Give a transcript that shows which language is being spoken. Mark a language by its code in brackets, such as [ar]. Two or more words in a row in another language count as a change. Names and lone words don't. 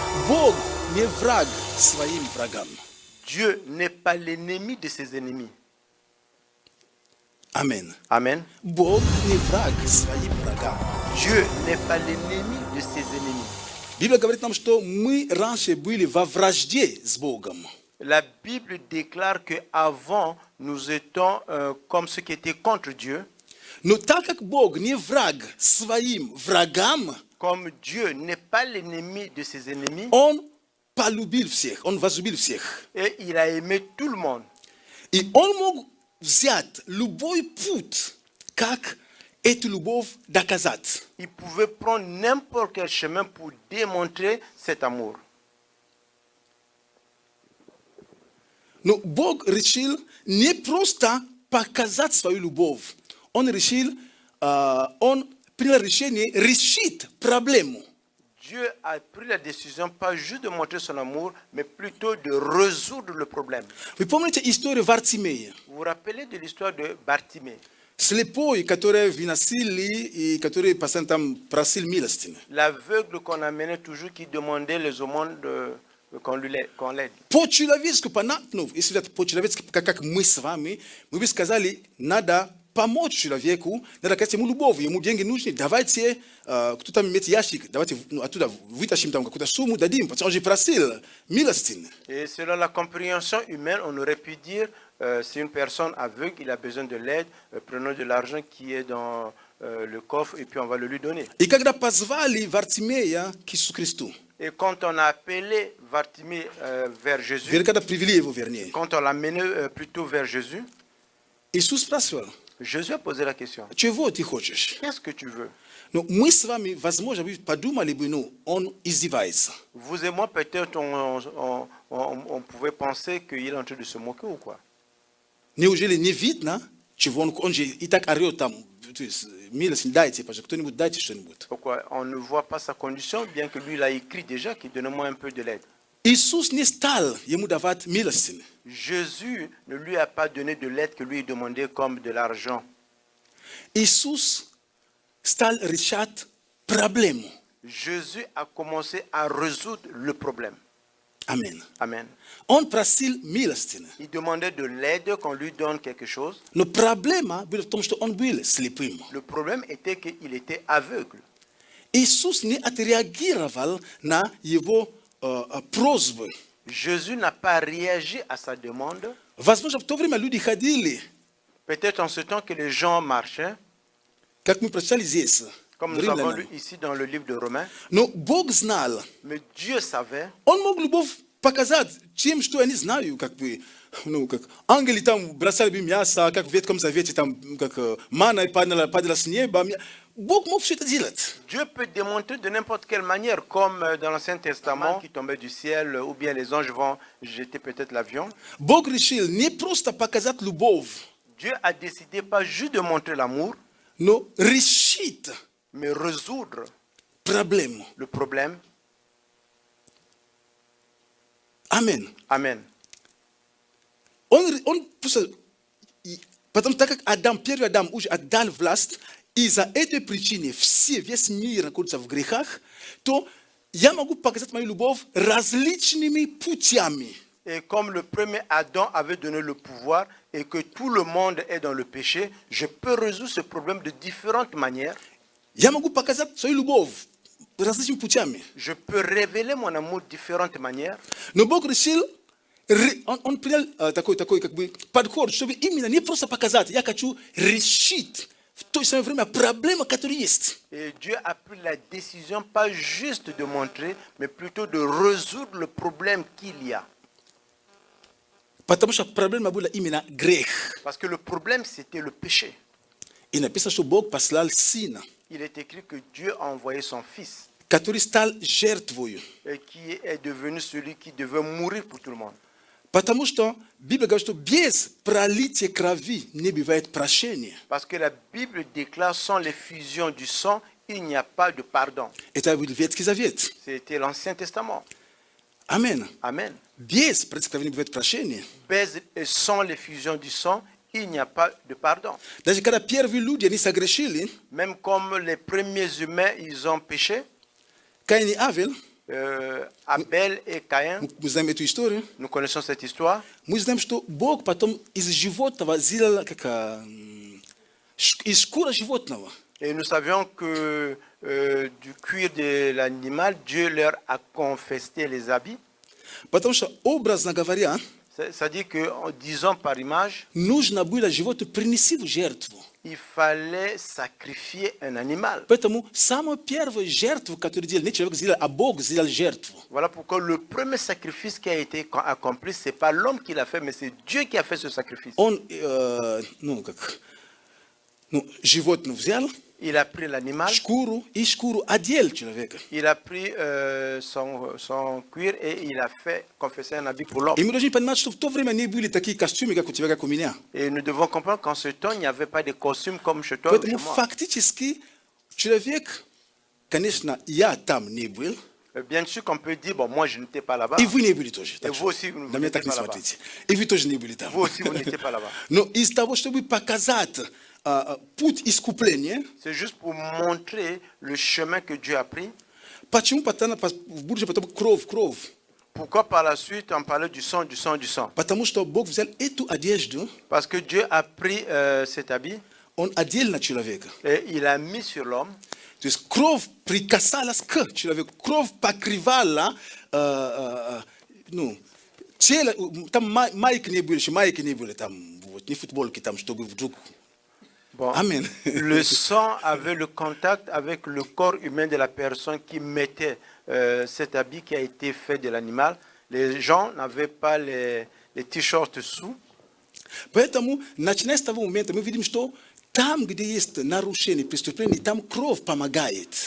[ru] Бог не враг своим врагам. [fr] Dieu n'est pas l'ennemi de ses ennemis. [ru] Amen. [fr] Amen. [ru] Бог не враг своим врагам. [fr] Dieu n'est pas l'ennemi de ses ennemis. [ru] Библия говорит нам, что мы раньше были во вражде с Богом. [fr] La Bible déclare qu'avant, nous étions comme ceux qui étaient contre Dieu. [ru] Но так как Бог не враг своим врагам, [fr] Comme Dieu n'est pas l'ennemi de ses ennemis, [ru] Он полюбил всех, Он возлюбил всех. [fr] et il a aimé tout le monde. [ru] И Он мог взять любой путь, как эту любовь доказать. [fr] Il pouvait prendre n'importe quel chemin pour démontrer cet amour. [ru] Но Бог решил не просто показать свою любовь. Он решил, Он принял решение решить проблему. [fr] Dieu a pris la décision pas juste de montrer son amour, mais plutôt de résoudre le problème. [ru] Вы помните историю Вартимея? [fr] Vous vous rappelez de l'histoire de Bartimée, [ru] Слепой, который выносили и который постоянно там просил милостины. [fr] l'aveugle qu'on amenait toujours qui demandait les aumônes qu'on l'aide. [ru] По-человечески, понятно, если взять по-человечески, как мы с вами, мы бы сказали, надо помочь человеку, надо сказать ему любовь, ему деньги нужны, давайте, кто там имеет ящик, давайте оттуда вытащим там какую-то сумму, дадим, потому что он же просил милостины. [fr] Et selon la compréhension humaine, on aurait pu dire, si une personne aveugle, il a besoin de l'aide, prenons de l'argent qui est dans le coffre et puis on va le lui donner. [ru] И когда позвали Вартимея к Иисусу Христу, [fr] Et quand on a appelé Bartimée vers Jésus, [ru] когда привели его, вернее, [fr] quand on l'a mené plutôt vers Jésus, [ru] Иисус спрашивал, [fr] Jésus a posé la question, [ru] чего ты хочешь? [fr] qu'est-ce que tu veux? [ru] Но мы с вами, возможно, вы подумали бы, ну, он издевается. [fr] Vous et moi, peut-être, on pouvait penser qu'il est en train de se moquer ou quoi. [ru] Неужели не видно, чего он же и так орет там, то есть, милостыню дайте, пожалуйста, кто-нибудь дайте что-нибудь. [fr] Pourquoi? On ne voit pas sa condition, bien que lui, il a écrit déjà qu'il donne-moi un peu de l'aide. [ru] Иисус не стал ему давать милостыню. [fr] Jésus ne lui a pas donné de l'aide que lui demandait comme de l'argent. [ru] Иисус стал решать проблему. [fr] Jésus a commencé à résoudre le problème. [ru] Amen. [fr] Amen. [ru] Он просил милостыню. [fr] Il demandait de l'aide, qu'on lui donne quelque chose. [ru] Но проблема была в том, что он был слепым. [fr] Le problème était qu'il était aveugle. [ru] Иисус не отреагировал на его просьбы. [fr] Jésus n'a pas réagi à sa demande. [ru] Возможно, в то время люди ходили, [fr] Peut-être en ce temps que les gens marchaient, [ru] как мы прочитали здесь. [fr] comme [ru] в [fr] nous avons [ru] Римлянам. [fr] lu ici dans le livre de Romains. [ru] Но Бог знал. [fr] Mais Dieu savait. [ru] Он мог любовь показать тем, что я не знаю, как бы, ну, как ангели там бросали бы мясо, как в Ветхом Завете, там, как манна падала с неба. Бог мог все это делать. [fr] Dieu peut démontrer de n'importe quelle manière, comme dans l'Ancien Testament, qui tombait du ciel, ou bien les anges vont jeter peut-être l'avion. [ru] Бог решил не просто показать любовь, [fr] Dieu a décidé pas juste de montrer l'amour, [ru] но решить [fr] mais résoudre [ru] проблему. [fr] le problème. [ru] Амен. [fr] Amen. [ru] Он просто, потом, так как Адам, первый Адам уже отдал власть, из-за этой причины все, весь мир находится в грехах, то я могу показать мою любовь различными путями. [fr] Et comme le premier Adam avait donné le pouvoir et que tout le monde est dans le péché, je peux résoudre ce problème de différentes manières. [ru] Я могу показать свою любовь различными путями. [fr] Je peux révéler mon amour de différentes manières. [ru] Но Бог решил, он принял такой как бы подход, чтобы именно не просто показать, я хочу решить в то же самое время проблема, которая есть. [fr] Et Dieu a pris la décision pas juste de montrer, mais plutôt de résoudre le problème qu'il y a. [ru] Потому что проблема была именно грех. [fr] Parce que le problème, c'était le péché. [ru] И написано, что Бог послал Сына, [fr] Il est écrit que Dieu a envoyé son Fils, [ru] который стал жертвою. [fr] et qui est devenu celui qui devait mourir pour tout le monde. [ru] Потому что Библия говорит, что без пролития крови не бывает прощения. [fr] Parce que la Bible déclare sans l'effusion du sang, il n'y a pas de pardon. [ru] Это был Ветхий Завет. [fr] C'était l'Ancien Testament. [ru] Амен. [fr] Amen. [ru] Без пролития крови не бывает прощения. [fr] Sans l'effusion du sang, il n'y a pas de pardon. [ru] Даже когда первые люди, они согрешили, [fr] Même comme les premiers humains, ils ont péché, [ru] Каин и Авель, [fr] Abel et Caïn, [ru] Мы знаем эту историю. [fr] nous connaissons cette histoire. [ru] Мы знаем, что Бог потом из животного сделал из шкуры животного. [fr] Et nous savions que du cuir de l'animal, Dieu leur a confesté les habits. [ru] Потому что, образно говоря, [fr] C'est-à-dire qu'en disant par image, [ru] нужно было животное принести в жертву. [fr] il fallait sacrifier un animal. [ru] Поэтому самую первую жертву, которую делал не человек сделал, а Бог сделал жертву. [fr] Voilà pourquoi le premier sacrifice qui a été accompli, ce n'est pas l'homme qui l'a fait, mais c'est Dieu qui a fait ce sacrifice. [ru] Он, животное взял, [fr] Il a pris l'animal, [ru] шкуру, и шкуру одел человека. [fr] il a pris son cuir et il a fait confesser un habit pour l'homme. [ru] И мы должны понимать, что в то время не были такие костюмы, как у тебя, как у меня. [fr] Et nous devons comprendre qu'en ce temps, il n'y avait pas de costumes comme chez toi ou [ru] Поэтому [fr] chez moi. [ru] фактически человек, конечно, я там не был, [fr] Bien sûr qu'on peut dire, bon, moi je n'étais pas là-bas. [ru] и вы не были тоже. [fr] Et vous aussi, vous [ru] На меня так [fr] n'étiez [ru] не [fr] pas là-bas. [ru] смотрите. И вы тоже не были там. [fr] Vous aussi, vous n'étiez pas là-bas. [ru] Но из того, чтобы показать путь искупления, [fr] C'est juste pour montrer le chemin que Dieu a pris. [ru] почему потом в будущем потом кровь? [fr] Pourquoi par la suite on parlait du sang, du sang, du sang? [ru] Потому что Бог взял эту одежду, [fr] Parce que Dieu a pris cet habit [ru] Он одел на человека. [fr] et il a mis sur l'homme. [ru] То есть кровь прикасалась к человеку, кровь покрывала, тело, там майки не были, там, вот, не футболки, там, чтобы вдруг... [fr] Bon, Amen. le sang avait le contact avec le corps humain de la personne qui mettait cet habit qui a été fait de l'animal. Les gens n'avaient pas les t-shirts sous. [ru] Поэтому, начиная с того момента, мы видим, что там, где есть нарушение, преступление, там кровь помогает.